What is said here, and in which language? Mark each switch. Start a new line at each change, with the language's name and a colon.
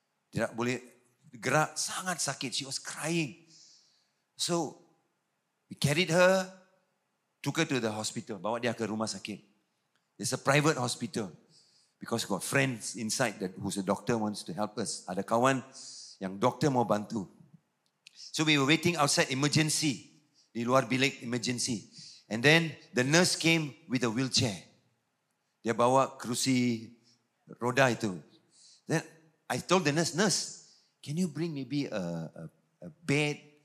Malay: Tidak boleh gerak, sangat sakit.
English: She was crying. So, we carried her, took her to the hospital,
Malay: bawa dia ke rumah sakit.
English: It's a private hospital. Because got friends inside who's a doctor wants to help us.
Malay: Ada kawan yang doktor mau bantu.
English: So we were waiting outside emergency.
Malay: Di luar bilik emergency.
English: And then the nurse came with a wheelchair.
Malay: Dia bawa kerusi roda itu.
English: Then I told the nurse, can you bring maybe a bed?